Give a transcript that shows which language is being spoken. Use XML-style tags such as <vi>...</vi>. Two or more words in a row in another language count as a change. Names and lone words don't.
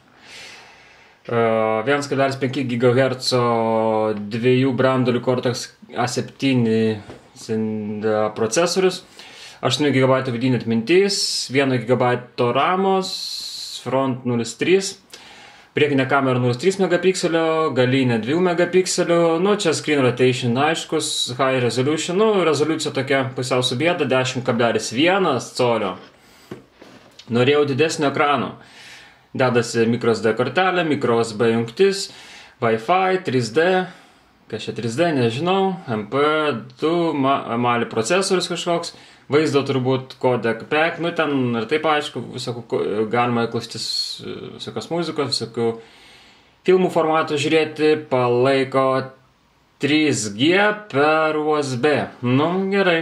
<lt>1,5 GHz 2 branduolių Cortex A7 procesorius. 8 GB vidinė atmintis, 1 GB ramos, front 0.3. Priekinė kamera 0.3 megapikselio, galinė 2 megapikselio, nu čia</lt> <en>screen rotation</en> <lt>aiškus,</lt> <en>high resolution,</en> <lt>nu rezoliucija tokia pusiau su bėda, 10,1 colio. Norėjau didesnio ekrano. Dedasi microSD kortelė, microSB jungtis, Wi-Fi, 3D, kas čia 3D, nežinau, MP2, Mali procesorius kažkoks, vaizdo turbūt</lt> <en>codec pack,</en> <lt>nu ten ir taip aišku, galima klausytis visokios muzikos, visokių filmų formatų žiūrėti, palaiko 3G per USB, nu gerai.</lt>